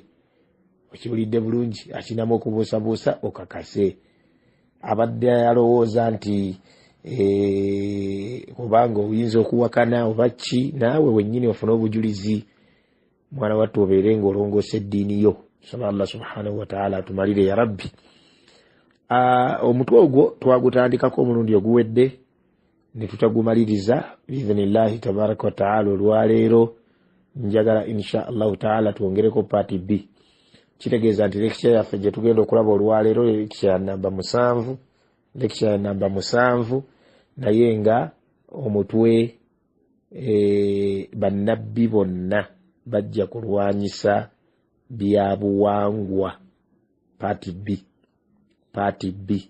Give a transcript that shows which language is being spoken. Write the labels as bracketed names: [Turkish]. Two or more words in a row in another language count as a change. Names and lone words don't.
[Ganda] Okiwulidde bulungi? Akinamu okubuusabuusa okakase. Abadde alowooza nti kubanga oyinza okuwakana oba ki, naawe wennyini ofuna obujulizi. Mwana wattu obeere ng'olongoosa eddiini yo. Saba Allah [Arabic] سبحانه وتعالى [Ganda] atumalire [Arabic] يا رب. [Ganda] Omutwe ogwo twagutandikako omulundi oguwedde ne tutagumaliriza [Arabic] بإذن الله تبارك وتعالى. [Ganda] Olwaleero njagala [Arabic] إن شاء الله تعالى [Ganda] twongereko [English] part B. [Ganda] Kitegeeza nti lecture yaffe gye tugenda okulaba olwaleero lecture ya namba 7, naye nga omutwe bannabbi bonna bajja kulwanyisa byabuwangwa, [English] part B.